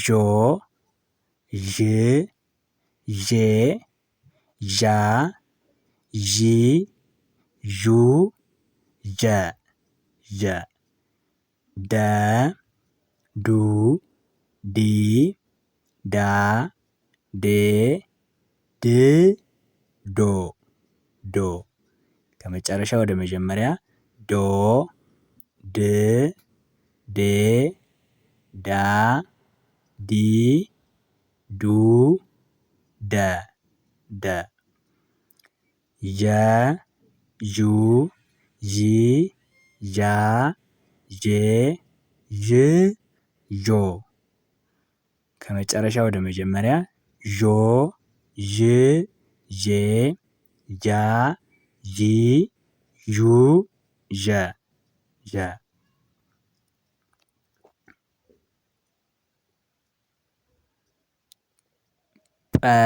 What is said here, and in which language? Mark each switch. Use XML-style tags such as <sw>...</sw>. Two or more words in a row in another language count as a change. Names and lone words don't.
<am>ዥ ዤ ዣ ዢ ዡ ዠ ዠ ደ ዱ ዲ ዳ ዴ ድ ዶ ዶ ከመጨረሻ ወደ መጀመሪያ ዶ ድ ዴ ዳ ዲ ዱ ደ ደ ዠ ዡ ዢ ዣ ዤ ዥ ዦ ከመጨረሻ ወደ መጀመሪያ ዦ ዥ ዤ ዣ ዢ ዡ ዠ ዠ ጰ</am>